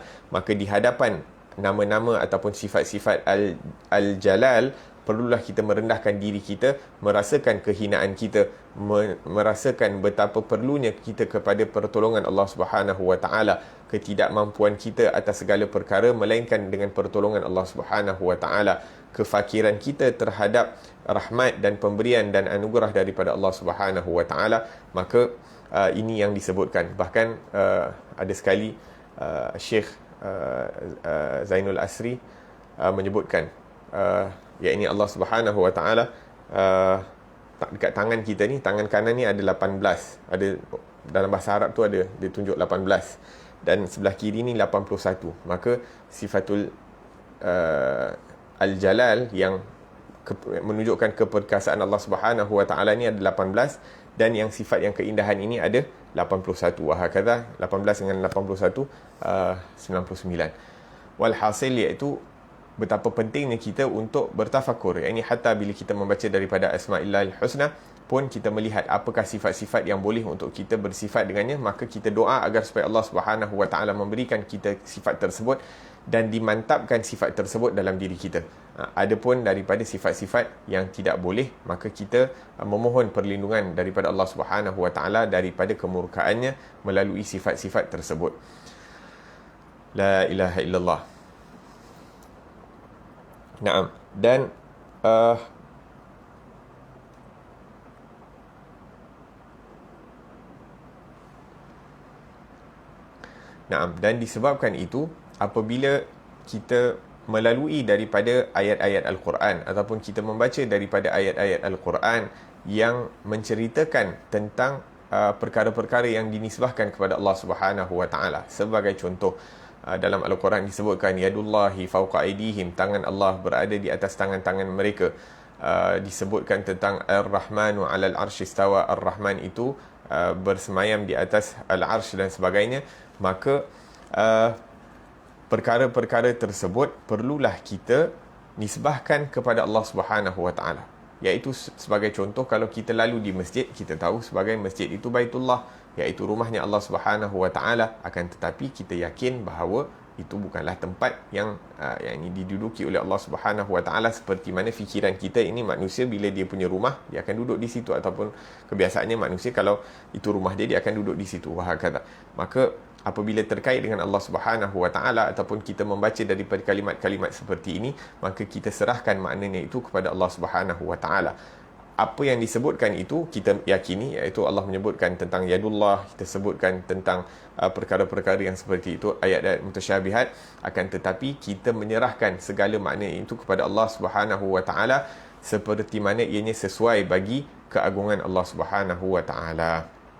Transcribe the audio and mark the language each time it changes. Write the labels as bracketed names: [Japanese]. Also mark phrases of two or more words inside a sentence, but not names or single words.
[Malay] Maka di hadapan nama-nama ataupun sifat-sifat Al-Jalal, perlulah kita merendahkan diri kita, merasakan kehinaan kita, merasakan betapa perlunya kita kepada pertolongan [Arabic] الله سبحانه وتعالى, [Malay] ketidakmampuan kita atas segala perkara melainkan dengan pertolongan [Arabic] الله سبحانه وتعالى, [Malay] kefakiran kita terhadap rahmat dan pemberian dan anugerah daripada [Arabic] الله سبحانه وتعالى. [Malay] Maka ini yang disebutkan. Bahkan ada sekali Syekh Zainul Asri menyebutkan, yakni [Arabic] الله سبحانه وتعالى, [Malay] dekat tangan kita ni, tangan kanan ni ada 18, ada dalam bahasa Arab tu ada dia tunjuk 18, dan sebelah kiri ni 81. Maka [Arabic] صفة الجلال [Malay] yang menunjukkan keperkasaan [Arabic] الله سبحانه وتعالى [Malay] ni ada 18, dan yang sifat yang keindahan ini ada 81. Wahakadha 18 dengan 81 99. Walhasil iaitu betapa pentingnya kita untuk bertafakur. Ini hatta bila kita membaca daripada [Arabic] أسماء الله الحسنى [Malay] pun kita melihat apakah sifat-sifat yang boleh untuk kita bersifat dengannya, maka kita doa agar supaya [Arabic] الله سبحانه وتعالى [Malay] memberikan kita sifat tersebut dan dimantapkan sifat tersebut dalam diri kita. Adapun daripada sifat-sifat yang tidak boleh, maka kita memohon perlindungan daripada [Arabic] الله سبحانه وتعالى [Malay] daripada kemurkaannya melalui sifat-sifat tersebut. [Arabic] لا إله إلا الله. نعم. [Malay] Dan uh, naam, dan disebabkan itu apabila kita melalui daripada ayat-ayat Al-Quran ataupun kita membaca daripada ayat-ayat Al-Quran yang menceritakan tentang perkara-perkara yang dinisbahkan kepada [Arabic] الله سبحانه وتعالى. [Malay] Sebagai contoh, dalam Al-Quran disebutkan [Arabic] يد الله فوق أيديهم, [Malay] tangan Allah berada di atas tangan-tangan mereka. Disebutkan tentang [Arabic] الرحمن على العرش استوى, [Malay] Ar-Rahman itu bersemayam di atas al-'arsy dan sebagainya. Maka perkara-perkara tersebut perlulah kita nisbahkan kepada [Arabic] الله سبحانه وتعالى. [Malay] Iaitu sebagai contoh, kalau kita lalu di masjid, kita tahu sebagai masjid itu Baitullah, iaitu rumahnya [Arabic] الله سبحانه وتعالى, [Malay] akan tetapi kita yakin bahawa itu bukanlah tempat yang ini diduduki oleh [Arabic] الله سبحانه وتعالى, [Malay] seperti mana fikiran kita ini manusia bila dia punya rumah dia akan duduk di situ, ataupun kebiasaannya manusia kalau itu rumah dia akan duduk di situ, wahakala. Maka apabila terkait dengan [Arabic] الله سبحانه وتعالى [Malay] ataupun kita membaca daripada kalimat-kalimat seperti ini, maka kita serahkan maknanya itu kepada [Arabic] الله سبحانه وتعالى. [Malay] Apa yang disebutkan itu kita yakini, iaitu Allah menyebutkan tentang yadullah, kita sebutkan tentang perkara-perkara yang seperti itu, ayat-ayat mutasyabihat, akan tetapi kita menyerahkan segala makna itu kepada [Arabic] الله سبحانه وتعالى [Malay] seperti mana ianya sesuai bagi keagungan [Arabic] الله سبحانه وتعالى.